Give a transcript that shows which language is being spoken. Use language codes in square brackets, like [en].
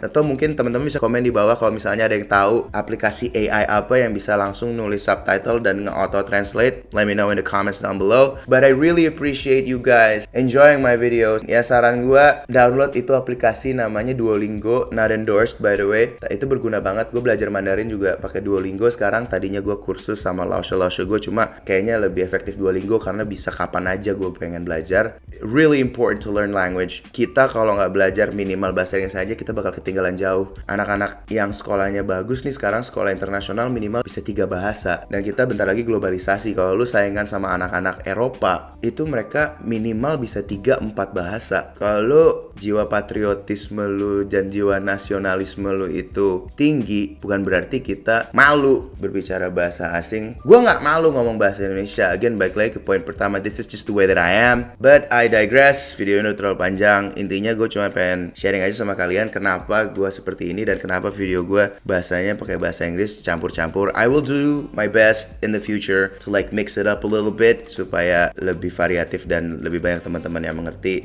[id] Atau mungkin teman-teman bisa komen di bawah kalau misalnya ada yang tahu aplikasi AI apa yang bisa langsung nulis subtitle dan nge-auto translate. [en] Let me know in the comments down below. But I really appreciate you guys enjoying my videos. [id] Ya saran gue, download itu aplikasi namanya Duolingo, [en] not endorsed by the way. [id] Itu berguna banget. Gue belajar Mandarin juga pakai Duolingo sekarang. Tadinya gue kursus sama Laoshe gue, cuma kayaknya lebih efektif Duolingo karena bisa kapan aja gue pengen belajar. [en] Really important to learn language. [id] Kita kalau nggak belajar minimal bahasa Inggris aja, kita bakal ketinggalan jauh. Anak-anak yang sekolahnya bagus nih sekarang, sekolah internasional minimal bisa 3 bahasa. Dan kita bentar lagi globalisasi. Kalau lu saingan sama anak-anak Eropa, itu mereka minimal bisa 3-4 bahasa. Kalau lu jiwa patriotisme lu dan jiwa nasionalisme lu itu tinggi, bukan berarti kita malu berbicara bahasa asing. Gue nggak malu ngomong bahasa Indonesia. [en] Again, [id] balik lagi ke poin pertama, [en] this is just the way that I am. But I digress, [id] video ini terlalu panjang. Intinya gue cuma pengen sharing aja sama kalian kenapa gue seperti ini dan kenapa video gue bahasanya pakai bahasa Inggris campur-campur. [en] I will do my best in the future to like mix it up a little bit [id] supaya lebih variatif dan lebih banyak teman-teman yang mengerti.